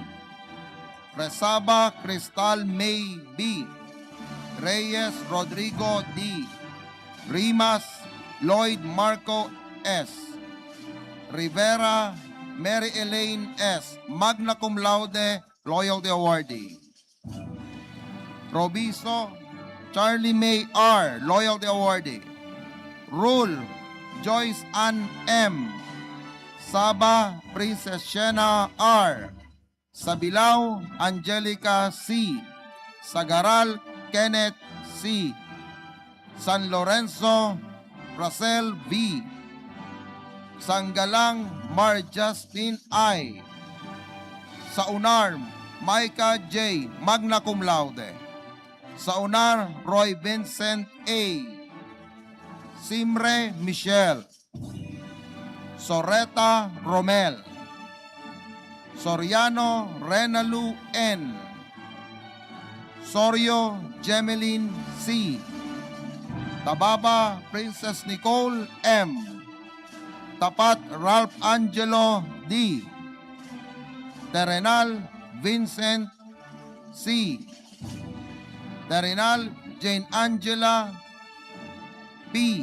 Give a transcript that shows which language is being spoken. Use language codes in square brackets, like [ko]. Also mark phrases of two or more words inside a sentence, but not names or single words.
[en] Resaba Cristal May B. Reyes Rodrigo D. Rimas Lloyd Marco S. Rivera Mary Elaine S. [la] Magna cum laude, [en] Loyalty Awardee. Robiso Charlie May R. Loyalty Awardee. Rule Joyce Ann M. Saba Princess Shena R. Sabilao Angelica C. Sagaral Kenneth C. San Lorenzo Racel V. Sanggalang Mar Justin I. Saunar Micah J. [la] Magna cum laude. [en] Saunar Roy Vincent A. Simre Michelle. Soreta Romel. Soriano Renalu N. Sorio Gemeline C. Tababa Princess Nicole M. Tapat Ralph Angelo D. Terenal Vincent C. Terenal Jane Angela P.